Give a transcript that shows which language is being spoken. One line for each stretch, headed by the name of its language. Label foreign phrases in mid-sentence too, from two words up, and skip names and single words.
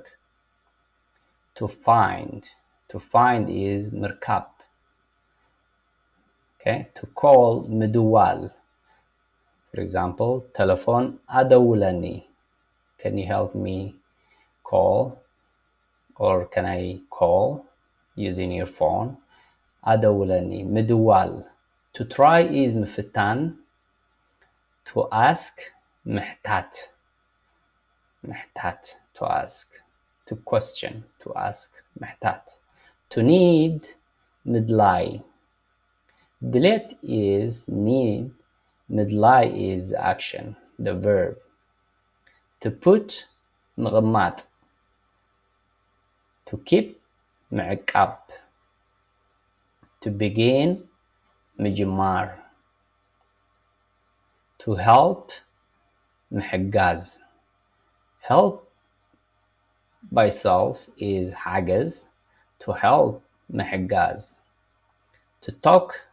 English: To find is ምርካብ okay? To call ምድዋል. For example, telephone ኣደውለኒ can you help me call or can I call using your phone
Tigrinya: ኣደውለኒ ምድዋል
English: to try is ምፍታን to ask ምሕታት to ask to question to ask ምሕታት to need
Tigrinya: ምድላይ ድሌት
English: is need ምድላይ is action the verb to put ምቕማጥ to keep ምዕቃብ to begin ምጅማር to help ምሕጋዝ help by self is ሓገዝ to help ምሕጋዝ to talk